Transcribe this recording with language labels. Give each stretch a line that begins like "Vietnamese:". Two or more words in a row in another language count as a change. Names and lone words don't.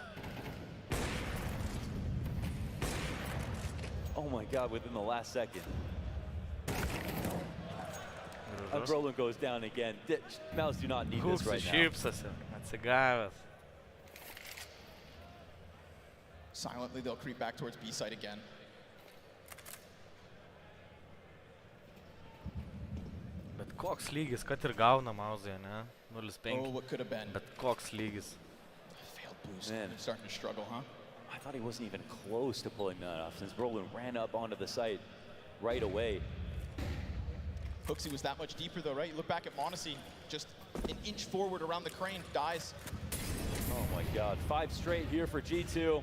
English: Oh my God, within the last second. And Brolin goes down again. MOUZ do not need this right now.
Lithuanian: Atsigavęs.
English: Silently, they'll creep back towards B site again.
Lithuanian: Bet koks lygis, kad ir gauna MOUZ'e, ne?
English: 0-5. Oh, what could have been.
Lithuanian: Bet koks lygis.
English: Failed boost. Man, starting to struggle, huh? I thought he wasn't even close to pulling that off since Brolin ran up onto the site right away. Hooksy was that much deeper though, right? You look back at Monacy, just an inch forward around the crane, dies. Oh my God, 5 straight here for G2.